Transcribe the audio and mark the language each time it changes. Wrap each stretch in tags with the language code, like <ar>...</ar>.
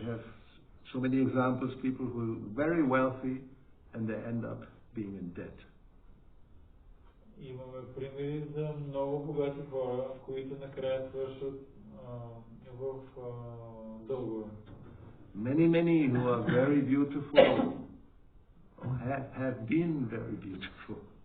<en>We have so many examples, people who are very wealthy and they end up being in debt.</en> <bg>Имаме примери за много богати хора, които накрая свършват в дългове.</bg> <en>Many who are very beautiful or have been very beautiful.</en>